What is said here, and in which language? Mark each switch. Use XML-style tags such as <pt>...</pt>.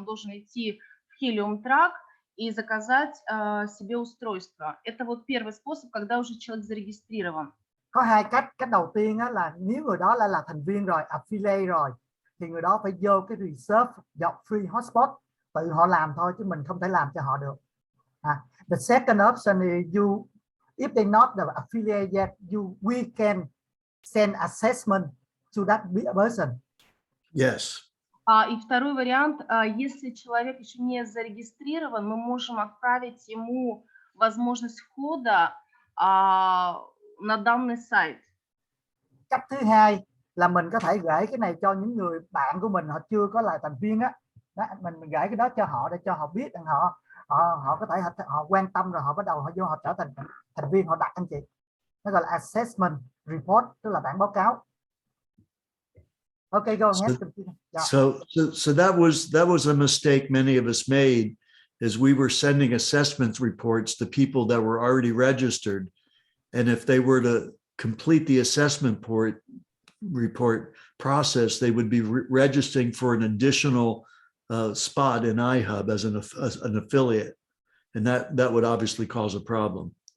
<ru>Он должен идти в HELIUM Track и заказать себе устройство. Это вот первый способ, когда уже человек зарегистрирован.</ru> <vi>Có hai cách. Cách đầu tiên là nếu người đó là thành viên rồi, affiliate rồi, thì người đó phải vô cái reserve dọc free hotspot, tự họ làm thôi chứ mình không thể làm cho họ được.</vi> <en>The second option is if they're not the affiliate yet, we can send assessment to that person. Yes.</en> <ru>И второй вариант, если человек еще не зарегистрирован, мы можем отправить ему возможность входа на данный сайт.</ru> <vi>Cách thứ hai là mình có thể gửi cái này cho những người bạn của mình họ chưa có là thành viên á. Mình gửi cái đó cho họ để cho họ biết rằng họ có thể họ quan tâm rồi họ bắt đầu họ trở thành thành viên, họ đặt anh chị. Nó gọi là assessment report, tức là bản báo cáo.</vi> <en>Okay, go ahead. So that was a mistake many of us made, is we were sending assessment reports to people that were already registered, and if they were to complete the assessment report process, they would be registering for an additional spot in iHub as an affiliate, and that would obviously cause a problem.</en>